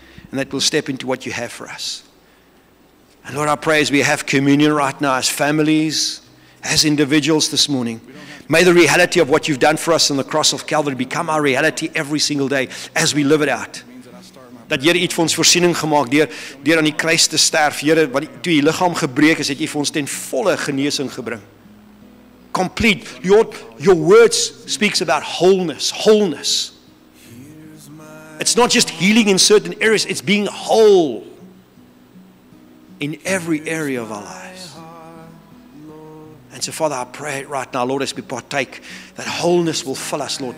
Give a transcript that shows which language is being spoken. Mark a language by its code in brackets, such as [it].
[en] And that we'll step into what you have for us. And Lord, I pray as we have communion right now, as families, as individuals this morning, may the reality of what you've done for us on the cross of Calvary become our reality every single day as we live it out. [af] Dat Here het vir ons voorsiening gemaak deur aan die kruis te sterf. Here, wat toe die liggaam gebreek is, het jy vir ons ten volle genesing gebring. [en] Complete. Your words speaks about wholeness. It's not just healing in certain areas, it's being whole in every area of our lives. And so, Father, I pray right now, Lord, as we partake, that wholeness will fill us, Lord.